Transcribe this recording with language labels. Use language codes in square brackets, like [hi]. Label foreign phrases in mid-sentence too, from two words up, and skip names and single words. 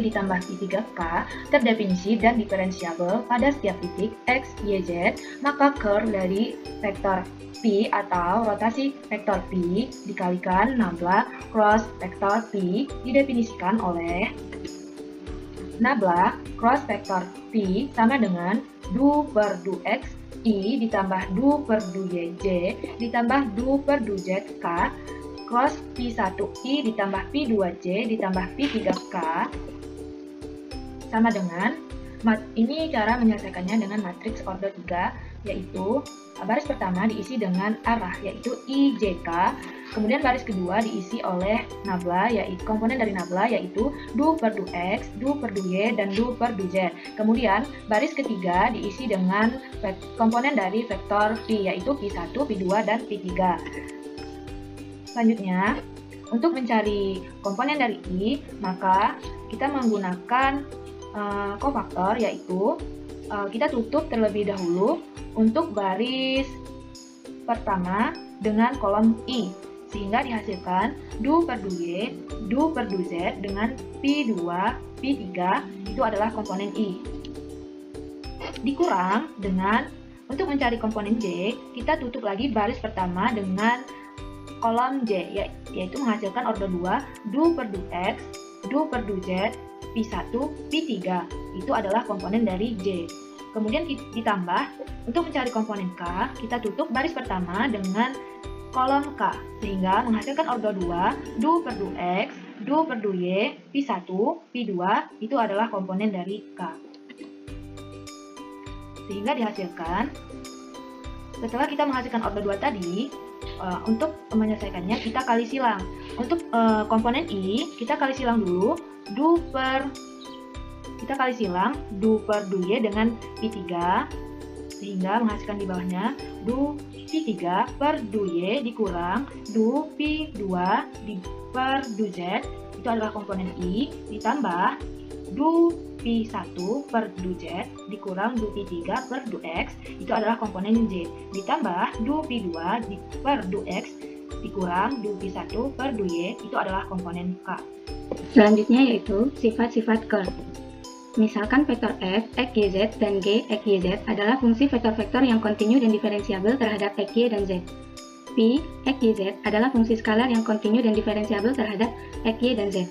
[id] ditambah Phi3k terdefinisi dan diferensiabel pada setiap titik x, y, z, maka curve dari vektor Phi atau rotasi vektor Phi dikalikan nabla cross vektor Phi didefinisikan oleh nabla cross vektor Phi sama dengan du per du x i ditambah du per du yj ditambah du per du zk cross Phi1i ditambah Phi2j ditambah Phi3k sama dengan ini cara menyelesaikannya dengan matriks order 3 yaitu baris pertama diisi dengan arah yaitu IJK, kemudian baris kedua diisi oleh nabla yaitu komponen dari nabla yaitu du per du x, du per du y dan du per du z. Kemudian baris ketiga diisi dengan komponen dari vektor Phi yaitu Phi1, Phi2 dan Phi3. Selanjutnya, untuk mencari komponen dari I, maka kita menggunakan kofaktor yaitu kita tutup terlebih dahulu untuk baris pertama dengan kolom I sehingga dihasilkan du per du y, du per du z dengan Phi2, Phi3 itu adalah komponen I. Dikurang dengan untuk mencari komponen J, kita tutup lagi baris pertama dengan kolom J yaitu menghasilkan order 2 du per du x, du per du z, Phi1, Phi3 itu adalah komponen dari J. Kemudian ditambah untuk mencari komponen K, kita tutup baris pertama dengan kolom K sehingga menghasilkan order 2 du per du x, du per du y, Phi1, Phi2 itu adalah komponen dari K. Sehingga dihasilkan setelah kita menghasilkan order 2 tadi, untuk menyelesaikannya kita kali silang. Untuk komponen I kita kali silang dulu kita kali silang du per du y dengan Phi3 sehingga menghasilkan di bawahnya du Phi3 per du y dikurang du Phi2 per du z itu adalah komponen I ditambah du Phi1 per du z dikurang du Phi3 per du x itu adalah komponen J ditambah du Phi2 per du x dikurang du Phi1 per du y itu adalah komponen K. Selanjutnya yaitu sifat-sifat curve. Misalkan vektor f, x, y, z, dan g, x, y, z adalah fungsi vektor-vektor yang kontinu dan diferensiabel terhadap x, y, dan z. Phi, x, y, z adalah fungsi skalar yang kontinu dan diferensiabel terhadap x, y, dan z.